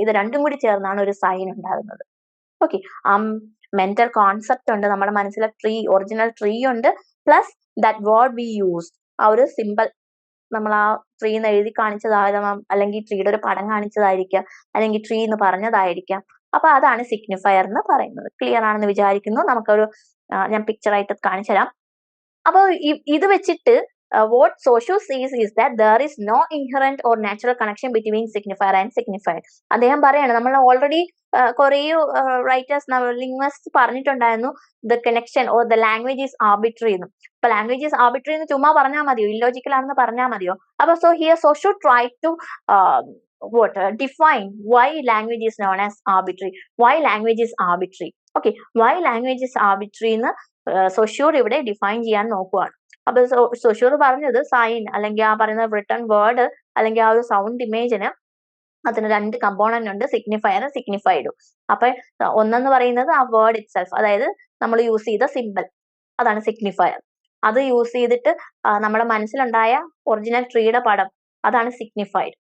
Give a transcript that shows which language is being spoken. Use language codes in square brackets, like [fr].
[ml] ഇത് രണ്ടും കൂടി ചേർന്നാണ് ഒരു സൈൻ ഉണ്ടാകുന്നത്. ഓക്കെ, മെന്റൽ കോൺസെപ്റ്റ് ഉണ്ട്, നമ്മുടെ മനസ്സിലെ ട്രീ, ഒറിജിനൽ ട്രീ ഉണ്ട്, [en] plus that word we use, [ml] ആ ഒരു സിമ്പിൾ നമ്മൾ ആ ട്രീ എന്ന് എഴുതി കാണിച്ചതാകാം, അല്ലെങ്കിൽ ട്രീയുടെ ഒരു പടം കാണിച്ചതായിരിക്കാം, അല്ലെങ്കിൽ ട്രീ എന്ന് പറഞ്ഞതായിരിക്കാം. അപ്പൊ അതാണ് സിഗ്നിഫയർ എന്ന് പറയുന്നത്. ക്ലിയർ ആണെന്ന് വിചാരിക്കുന്നു. നമുക്കൊരു ഞാൻ പിക്ചർ ആയിട്ട് കാണിച്ചു തരാം. അപ്പൊ ഇത് വെച്ചിട്ട് [en] what Saussure says is that there is no inherent or natural connection between signifier and signified. [ml] അദ്ദേഹം പറയാണ്, നമ്മൾ ഓൾറെഡി കുറേ റൈറ്റേഴ്സ്, ലിംഗ്വിസ്റ്റ്സ് പറഞ്ഞിട്ടുണ്ടായിരുന്നു [en] the connection or the language is arbitrary [ml] എന്ന്. അപ്പൊ [en] language is arbitrary [ml] എന്ന് ചുമ്മാ പറഞ്ഞാൽ മതിയോ, ഇല്ലോജിക്കൽ ആണെന്ന് പറഞ്ഞാൽ മതിയോ? [en] അപ്പൊ so here Saussure try to define why language is known as arbitrary, why language is arbitrary. [ml] Okay, [en] why language is arbitrary [ml] എന്ന് Saussure ഇവിടെ ഡിഫൈൻ ചെയ്യാൻ നോക്കുവാണ്. അപ്പൊ Saussure പറഞ്ഞത് സൈൻ അല്ലെങ്കിൽ ആ പറയുന്ന റിട്ടൺ വേർഡ് അല്ലെങ്കിൽ ആ ഒരു സൗണ്ട് ഇമേജിന് അതിന് രണ്ട് കമ്പോണന്റ് ഉണ്ട്, സിഗ്നിഫയറും സിഗ്നിഫൈഡും. അപ്പൊ ഒന്നെന്ന് പറയുന്നത് ആ വേർഡ് ഇറ്റ് സെൽഫ്, അതായത് നമ്മൾ യൂസ് ചെയ്ത സിമ്പിൾ, അതാണ് സിഗ്നിഫയർ. അത് യൂസ് ചെയ്തിട്ട് നമ്മുടെ മനസ്സിലുണ്ടായ ഒറിജിനൽ ട്രീയുടെ പടം, അതാണ് സിഗ്നിഫൈഡ്.